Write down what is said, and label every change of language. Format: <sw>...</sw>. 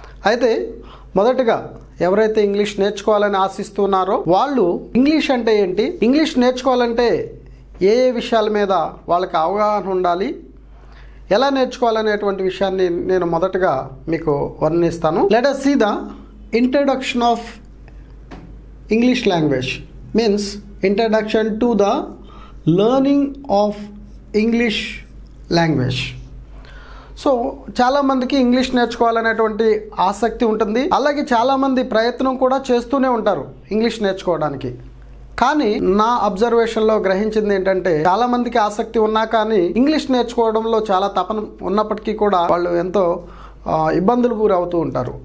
<te>అయితే మొదటగా ఎవరైతే ఇంగ్లీష్ నేర్చుకోవాలని ఆశిస్తున్నారో వాళ్ళు ఇంగ్లీష్ అంటే ఏంటి, ఇంగ్లీష్ నేర్చుకోవాలంటే ఏ విషయాల మీద వాళ్ళకి అవగాహన ఉండాలి, ఎలా నేర్చుకోవాలనేటువంటి విషయాన్ని నేను మొదటగా మీకు వర్ణిస్తాను.</te> <en>Let us see the introduction of English language, means introduction to the learning of English language.</en> <te>So చాలామందికి ఇంగ్లీష్ నేర్చుకోవాలనేటువంటి ఆసక్తి ఉంటుంది, అలాగే చాలామంది ప్రయత్నం కూడా చేస్తూనే ఉంటారు ఇంగ్లీష్ నేర్చుకోవడానికి. కానీ నా అబ్జర్వేషన్లో గ్రహించింది ఏంటంటే చాలామందికి ఆసక్తి ఉన్నా కానీ ఇంగ్లీష్ నేర్చుకోవడంలో చాలా తపన ఉన్నప్పటికీ కూడా వాళ్ళు ఎంతో ఇబ్బందులు గురవుతూ ఉంటారు.</te>